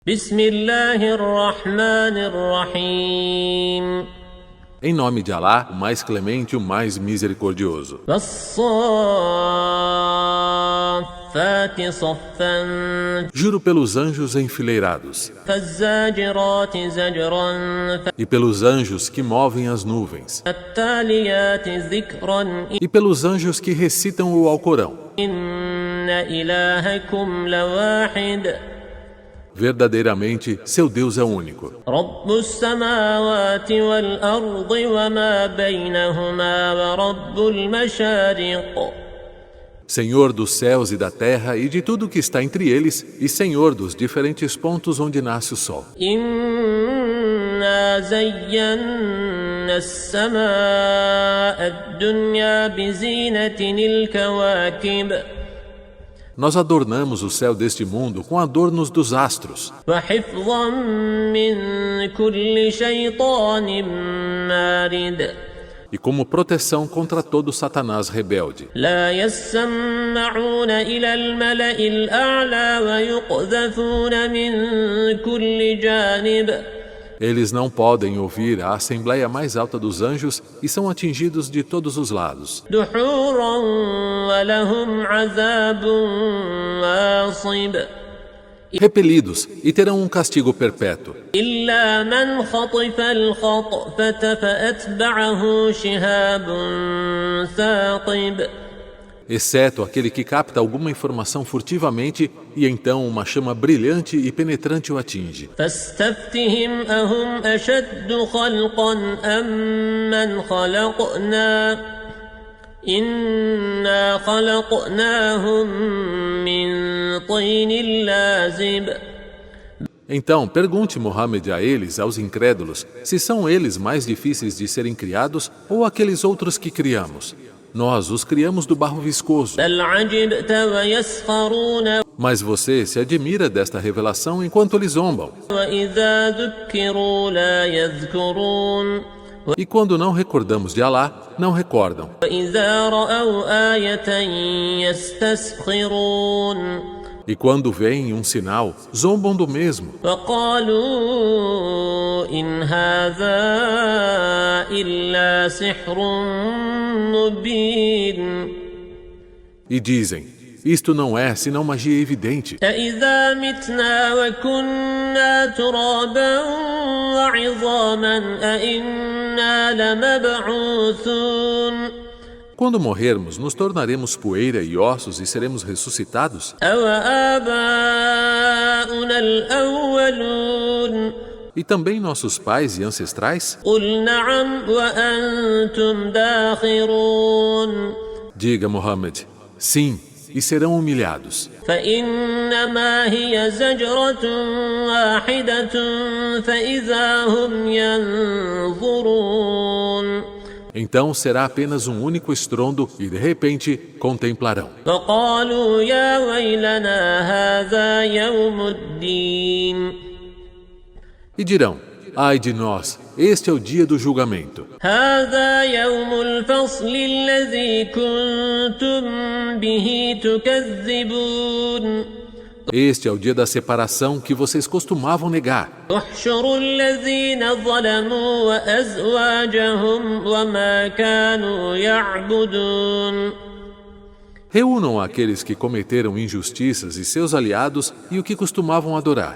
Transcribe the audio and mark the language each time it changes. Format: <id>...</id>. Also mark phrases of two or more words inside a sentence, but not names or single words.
<ar>بسم الله الرحمن الرحيم</ar> <pt>Em nome de Alá, o mais clemente, o mais misericordioso.</pt> <ar>والصافات صفا</ar> <pt>Juro pelos anjos enfileirados,</pt> <ar>فالزاجرات زجرا</ar> <pt>e pelos anjos que movem as nuvens,</pt> <ar>فالتاليات ذكرا</ar> <pt>e pelos anjos que recitam o Alcorão.</pt> <ar>إن إلهكم لواحد</ar> <pt>Verdadeiramente, seu Deus é único.</pt> <ar>رب السماوات والأرض وما بينهما ورب المشارق</ar> <pt>Senhor dos céus e da terra e de tudo que está entre eles, e Senhor dos diferentes pontos onde nasce o sol.</pt> <ar>إنا زينا السماء الدنيا بزينة الكواكب</ar> <pt>Nós adornamos o céu deste mundo com adornos dos astros,</pt> <ar>وحفظا من كل شيطان مارد</ar> <pt>e como proteção contra todo Satanás rebelde.</pt> <ar>لا يسمعون إلى الملأ الأعلى ويقذفون من كل جانب</ar> <pt>Eles não podem ouvir a assembleia mais alta dos anjos e são atingidos de todos os lados.</pt> <ar>دحورا ولهم عذاب واصب</ar> <pt>Repelidos, e terão um castigo perpétuo.</pt> <ar>إلا من خطف الخطفة فأتبعه شهاب ثاقب</ar> <pt>Exceto aquele que capta alguma informação furtivamente e então uma chama brilhante e penetrante o atinge.</pt> <ar>فاستفتهم أهم أشد خلقا أم من خلقنا إنا خلقناهم من طين لازب</ar> <pt>Então, pergunte Muhammad a eles, aos incrédulos, se são eles mais difíceis de serem criados ou aqueles outros que criamos. Nós os criamos do barro viscoso.</pt> <ar>بل عجبت ويسخرون</ar> <pt>Mas você se admira desta revelação enquanto eles zombam.</pt> <ar>وإذا ذكروا لا يذكرون</ar> <pt>E quando não recordamos de Alá, não recordam.</pt> <ar>وإذا رأوا آية يستسخرون</ar> <pt>E quando veem um sinal, zombam do mesmo.</pt> <ar>وقالوا إن هذا إلا سحر مبين</ar> <pt>E dizem, isto não é senão magia evidente.</pt> <ar>أإذا متنا وكنا ترابا وعظاما أإنا لمبعوثون</ar> <pt>Quando morrermos, nos tornaremos poeira e ossos e seremos ressuscitados?</pt> <ar>أوآباؤنا الأولون</ar> <pt>E também nossos pais e ancestrais?</pt> <ar>قل نعم وأنتم داخرون</ar> <pt>Diga, Muhammad, sim, e serão humilhados.</pt> <ar>فإنما هي زجرة واحدة فإذا هم ينظرون</ar> <pt>Então será apenas um único estrondo e de repente contemplarão.</pt> <ar>فقالوا يا ويلنا هذا يوم الدين</ar> <pt>E dirão, ai de nós, este é o dia do julgamento.</pt> <ar>هذا يوم الفصل الذي كنتم به تكذبون</ar> <pt>Este é o dia da separação que vocês costumavam negar.</pt> <ar>احشروا الذين ظلموا وأزواجهم وما كانوا يعبدون</ar> <pt>Reúnam aqueles que cometeram injustiças e seus aliados e o que costumavam adorar.</pt>